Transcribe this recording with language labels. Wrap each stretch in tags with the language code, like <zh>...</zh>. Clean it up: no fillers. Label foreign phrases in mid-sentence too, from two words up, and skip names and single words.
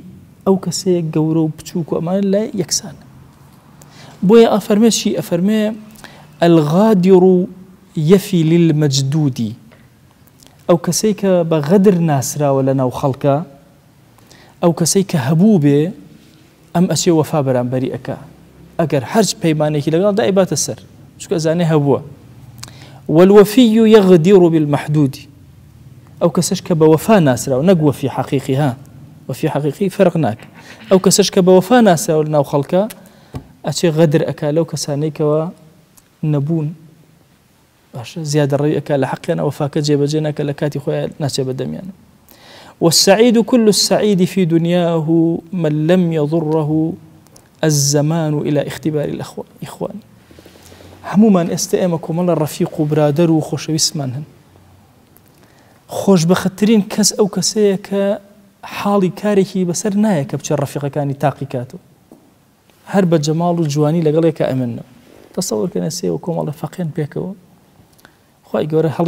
<ckb>ئەو کەسەیە گەورە و بچووک و ئەمانە لای یەکسانە بۆیە ئەفەرمێ چی ئەفەرمێ</ckb> <ar>الغادر يفي للمجدود</ar> <ckb>ئەو کەسەی کە بە غەدر ناسراوە لە ناو خەڵکە ئەو کەسەی کە هەبوو بێ ئەم ئەچێ وەفا بەرامبەری ئەکا ئەگەر هەرچ پەیمانێکی لەگەڵدا ئیباتە سەر چونکە زانێ هەبووە</ckb> <ar>والوفي يغدر بالمحدود</ar> <ckb>ئەو کەسەش کە بە وەفا ناسراوە نەک وەفی حەقیقی ها وەفی حەقیقی فەرق ناکە ئەو کەسەش کە بە وەفا ناسراوە لە ناو خەڵکە ئەچێ غەدر ئەکا لەو کەسانەی کەوە نەبوون باشە زیادە ڕێی ئەکا لە حەقیان وەفاکە جێبەجێ ناکە لە کاتی خۆیان ناچێ بەدەمیانە</ckb> <ar>والسعيد كل السعيد في دنياه من لم يضره الزمان إلى اختبار الإخوان</ar> <ckb>هەمومان ئێستا ئێمە کۆمەڵە ڕەفیق و برادەر و خۆشەویستمان هەن خۆشبەختترین کەس ئەو کەسەیە کە حاڵی کارێکی بەسەر نایە کە بچێ ڕەفیقەکانی تاقی کاتەوە هەر بە جەماڵ و جوانی لەگەڵێکە ئەمنەوە تەسەوەرکەنە سێوە کۆمەڵە فەقێن پێکەوە خوای گەورە هەڵی</ckb>